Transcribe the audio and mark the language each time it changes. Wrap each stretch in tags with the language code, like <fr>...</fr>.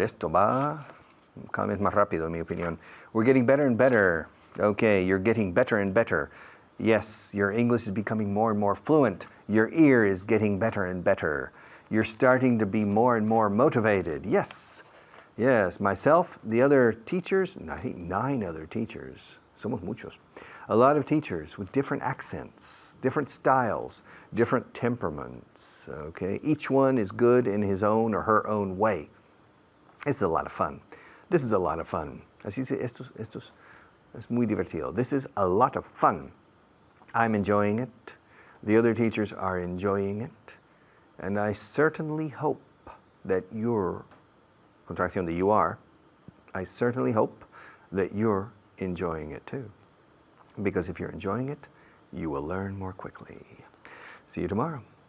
<es>Esto va cada vez más rápido, en mi opinión.</es> <en>We're getting better and better. Okay, you're getting better and better. Yes, your English is becoming more and more fluent. Your ear is getting better and better. You're starting to be more and more motivated. Yes. Yes, myself, the other teachers, I think 9 other teachers.</en> <es>Somos muchos.</es> <en>A lot of teachers with different accents, different styles, different temperaments, okay? Each one is good in his own or her own way. It's a lot of fun. This is a lot of fun.</en> <es>Así se, esto es muy divertido.</es> <en>This is a lot of fun. I'm enjoying it. The other teachers are enjoying it. And I certainly hope that you're,</en> <es>contracción de</es> <en>you are, I certainly hope that you're enjoying it too. Because if you're enjoying it, you will learn more quickly. See you tomorrow.</en>